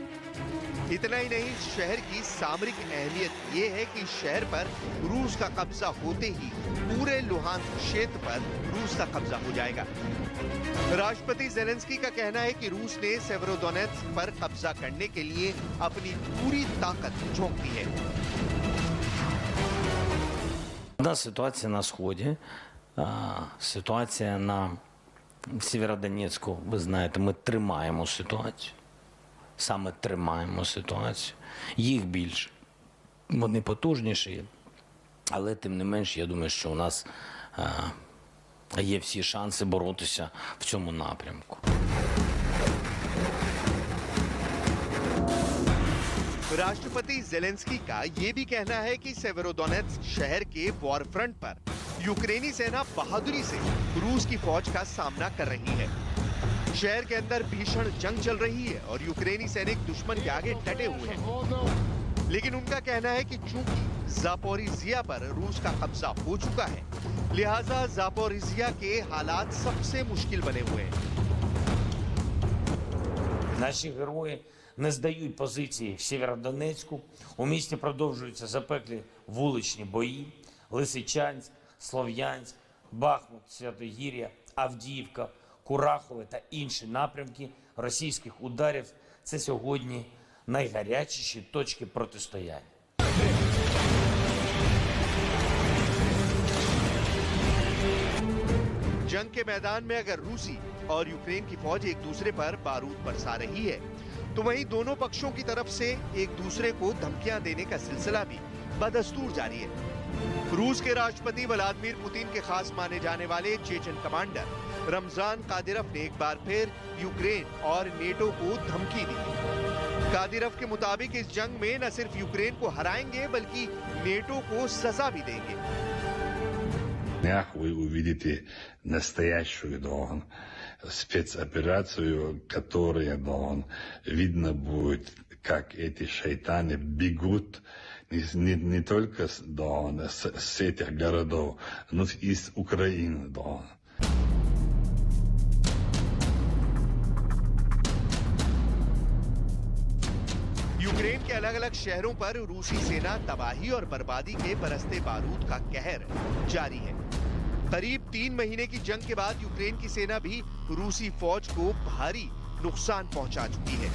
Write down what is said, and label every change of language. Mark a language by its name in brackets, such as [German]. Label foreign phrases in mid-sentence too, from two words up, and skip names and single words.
[Hindi] इतना ही नहीं, शहर की सामरिक अहमियत ये है कि शहर पर रूस का कब्जा होते ही पूरे लुहांस्क क्षेत्र पर रूस का कब्जा हो जाएगा। राष्ट्रपति जेलेंस्की का कहना है कि रूस ने सेवेरोडोनेत्स्क पर कब्जा करने के लिए अपनी पूरी ताकत झोंक दी है। [Ukrainian] Одна ситуація на Сході, ситуація на Сєвєродонецьку, ви знаєте, ми тримаємо ситуацію. Саме тримаємо ситуацію. Їх більше. Вони потужніші, але тим не менш, я думаю, що у нас є всі шанси боротися в цьому напрямку. [Hindi] राष्ट्रपति जेलेंस्की का ये भी कहना है कि सेवेरोडोनेत्स्क शहर के [English] war front [Hindi] पर यूक्रेनी सेना बहादुरी से रूस की फौज का सामना कर रही है। शहर के अंदर भीषण जंग चल रही है और यूक्रेनी सैनिक दुश्मन के आगे डटे हुए हैं। लेकिन उनका कहना है कि चूंकि जापोरिजिया पर रूस का कब्जा हो चुका है, लिहाजा जापोरिजिया के हालात सबसे मुश्किल बने हुए हैं। [Ukrainian] Наші герої не здають позиції в Сєвєродонецьку. У місті продовжуються запеклі вуличні бої. Лисичанськ, Слов'янськ, Бахмут, Святогір'я, Авдіївка, Курахове та інші напрямки російських ударів – це сьогодні найгарячіші точки протистояння. [Hindi] जंग के मैदान में अगर रूसी और यूक्रेन की फौज एक दूसरे पर बारूद बरसा रही है, तो वहीं दोनों पक्षों की तरफ से एक दूसरे को धमकियां देने का सिलसिला भी बदस्तूर जारी है। रूस के राष्ट्रपति व्लादिमीर पुतिन के खास माने जाने वाले चेचन कमांडर रमजान कादिरोव ने एक बार फिर यूक्रेन और नेटो को धमकी दी। कादिरोव के मुताबिक इस जंग में न सिर्फ यूक्रेन को हराएंगे बल्कि नेटो को सजा भी देंगे। [Russian] днях вы увидите настоящую спецоперацию, которая видно будет, как эти шайтаны бегут не только с этих городов, но и из Украины. [Hindi] यूक्रेन के अलग अलग शहरों पर रूसी सेना तबाही और बर्बादी के बरसते बारूद का कहर जारी है। करीब 3 महीने की जंग के बाद यूक्रेन की सेना भी रूसी फौज को भारी नुकसान पहुंचा चुकी है।